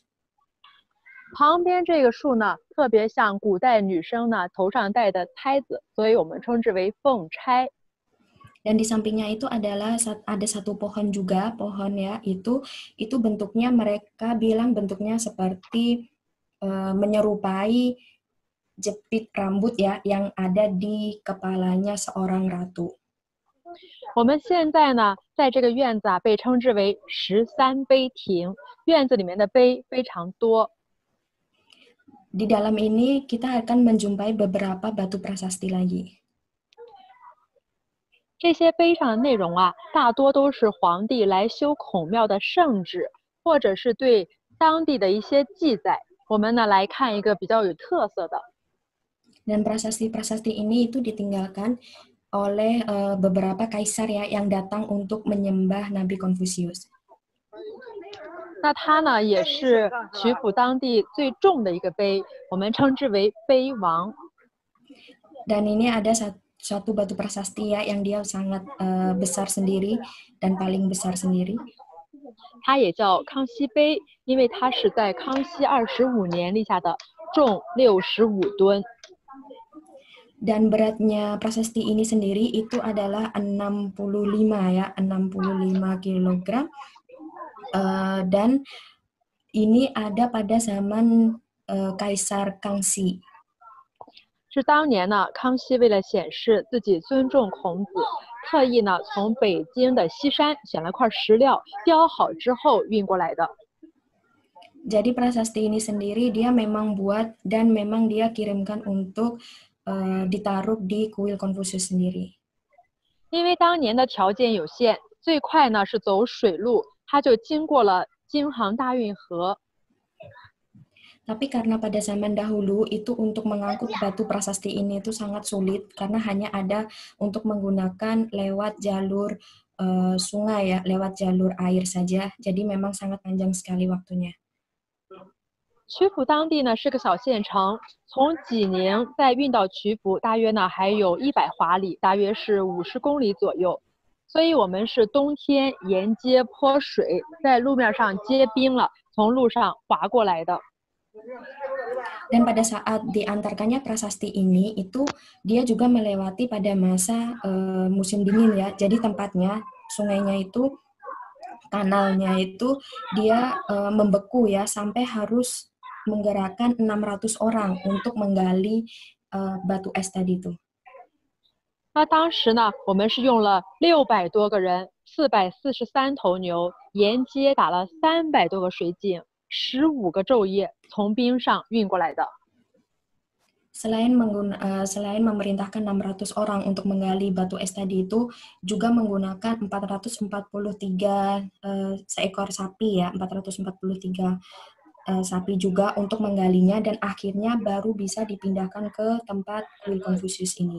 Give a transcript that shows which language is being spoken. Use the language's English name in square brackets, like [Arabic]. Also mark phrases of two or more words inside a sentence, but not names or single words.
[Chinese] 旁边这个树呢，特别像古代女生呢头上戴的钗子，所以我们称之为凤钗。 [Indonesian] Dan di sampingnya itu ada satu pohon juga, pohon ya, itu bentuknya mereka bilang bentuknya seperti menyerupai jepit rambut ya yang ada di kepalanya seorang ratu. [Chinese] 我们现在呢，在这个院子被称之为13碑亭，院子里面的碑非常多。 [Indonesian] Di dalam ini kita akan menjumpai beberapa batu prasasti lagi. [Chinese] 这些碑上的内容啊，大多都是皇帝来修孔庙的圣旨，或者是对当地的一些记载。我们呢来看一个比较有特色的。 [Indonesian] Dan prasasti-prasasti ini itu ditinggalkan oleh beberapa kaisar ya yang datang untuk menyembah Nabi Konfusius. [Chinese] 那它呢也是曲阜当地最重的一个碑，我们称之为碑王。 [Indonesian] Dan ini ada suatu batu prasasti ya yang dia sangat besar sendiri dan paling besar sendiri. [Chinese] 它也叫康熙碑，因为它是在康熙25年立下的，重65吨。 [Indonesian] Dan beratnya prasasti ini sendiri itu adalah 65 ya, 65 kilogram. Dan ini ada pada zaman Kaisar Kangxi. [Chinese] 是当年呢，康熙为了显示自己尊重孔子，特意呢从北京的西山选了块石料，雕好之后运过来的。 [Indonesian] Jadi prasasti ini sendiri dia memang buat dan memang dia kirimkan untuk ditaruh di kuil Konfusius sendiri. [Chinese] 因为当年的条件有限，最快呢是走水路，它就经过了京杭大运河。 [Indonesian] Tapi karena pada zaman dahulu itu untuk mengangkut batu prasasti ini itu sangat sulit karena hanya ada untuk menggunakan lewat jalur sungai ya, lewat jalur air saja. Jadi memang sangat panjang sekali waktunya. [Chinese] 曲阜当地呢是个小县城，从济宁再运到曲阜，大约呢还有100华里，大约是50公里左右。所以我们是冬天沿街泼水，在路面上结冰了，从路上滑过来的。 [Indonesian] Dan pada saat diantarkannya prasasti ini itu dia juga melewati pada masa musim dingin ya. Jadi tempatnya sungainya itu kanalnya itu dia membeku ya sampai harus menggerakkan 600 orang untuk menggali batu es tadi itu. [Chinese] 那当时呢，我们是用了600多个人，443头牛，沿街打了300多个水井。 15个昼夜从冰上运过来的。 [Indonesian] Selain memerintahkan 600 orang untuk menggali batu es tadi itu, juga menggunakan 443 seekor sapi ya, 443 sapi juga untuk menggalinya dan akhirnya baru bisa dipindahkan ke tempat kuil Konfusius ini.